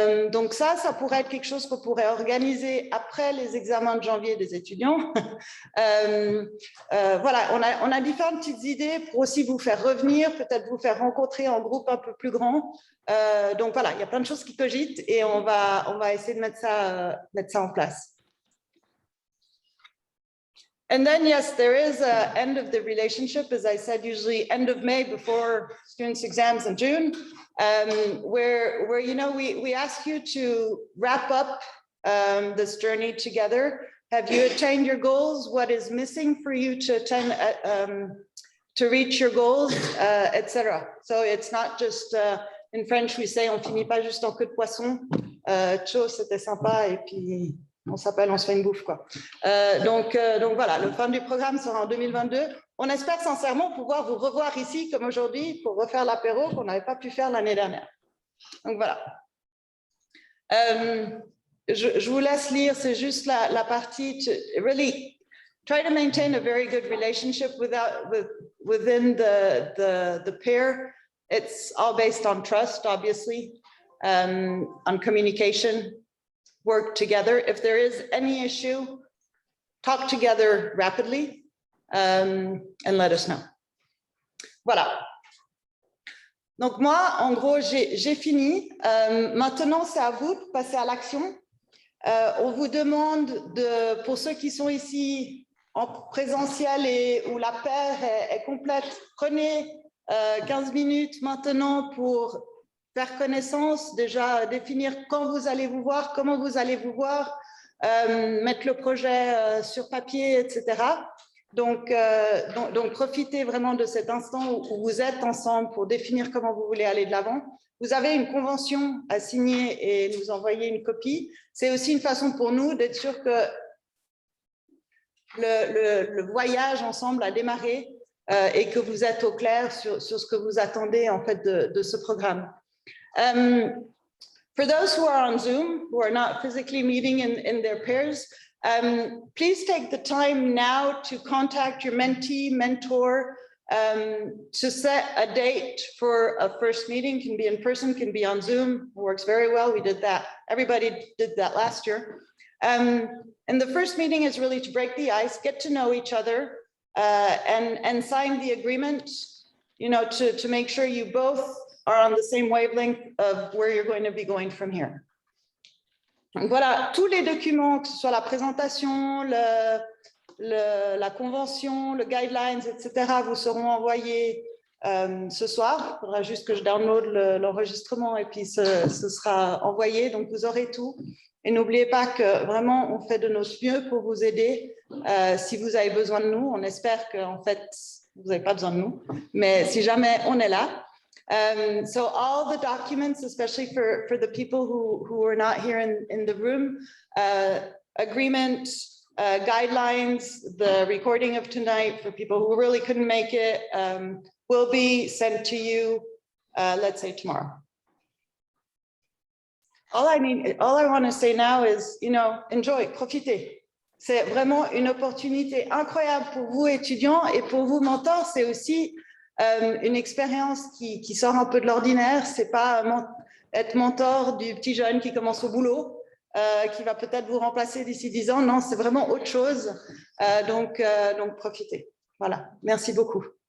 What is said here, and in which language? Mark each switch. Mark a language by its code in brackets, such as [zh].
[fr] Donc ça pourrait être quelque chose qu'on pourrait organiser après les examens de janvier des étudiants. Voilà, on a différentes petites idées pour aussi vous faire revenir, peut-être vous faire rencontrer en groupe un peu plus grand. Donc voilà, il y a plein de choses qui cogitent et on va essayer de mettre ça en place. [en] And then, yes, there is an end of the relationship, as I said, usually end of May before students' exams in June, where you know, we ask you to wrap up this journey together. Have you attained your goals? What is missing for you to attain, to reach your goals, etc. So it's not just, in French, we say, [fr] on finit pas juste en queue de poisson. Ciao, c'était sympa, et puis on s'appelle, on se fait une bouffe, quoi. Donc voilà, le fin du programme sera en 2022. On espère sincèrement pouvoir vous revoir ici, comme aujourd'hui, pour refaire l'apéro qu'on n'avait pas pu faire l'année dernière. Donc voilà. Je vous laisse lire, c'est juste la partie, [en] really try to maintain a very good relationship within the pair. It's all based on trust, obviously, on communication. Work together. If there is any issue, talk together rapidly and let us know. [fr] Voilà. Donc moi, en gros, j'ai fini. Maintenant, c'est à vous de passer à l'action. On vous demande, pour ceux qui sont ici en présentiel et où la paire est complète, prenez 15 minutes maintenant pour faire connaissance, déjà définir quand vous allez vous voir, comment vous allez vous voir, mettre le projet sur papier, etc. Donc, profitez vraiment de cet instant où vous êtes ensemble pour définir comment vous voulez aller de l'avant. Vous avez une convention à signer et nous envoyer une copie. C'est aussi une façon pour nous d'être sûr que le voyage ensemble a démarré et que vous êtes au clair sur ce que vous attendez en fait de ce programme. [en] For those who are on Zoom, who are not physically meeting in their pairs, please take the time now to contact your mentee, mentor, to set a date for a first meeting. Can be in person, can be on Zoom. It works very well. We did that. Everybody did that last year. And the first meeting is really to break the ice, get to know each other, and sign the agreement, you know, to make sure you both are on the same wavelength of where you're going to be going from here. [fr] Donc voilà, tous les documents, que ce soit la présentation, la convention, le guidelines, etc., vous seront envoyés ce soir. Il faudra juste que je download l'enregistrement et puis ce sera envoyé. Donc vous aurez tout. Et n'oubliez pas que vraiment, on fait de notre mieux pour vous aider. Si vous avez besoin de nous, on espère qu'en fait, vous n'avez pas besoin de nous. Mais si jamais, on est là. [en] So all the documents, especially for the people who are not here in the room, agreement, guidelines, the recording of tonight for people who really couldn't make it, will be sent to you, let's say tomorrow. All I want to say now is, you know, enjoy, profitez. [fr] C'est vraiment une opportunité incroyable pour vous étudiants et pour vous mentors. C'est aussi une expérience qui sort un peu de l'ordinaire. C'est pas être mentor du petit jeune qui commence au boulot, qui va peut-être vous remplacer d'ici 10 ans. Non, c'est vraiment autre chose. Donc profitez. Voilà. Merci beaucoup.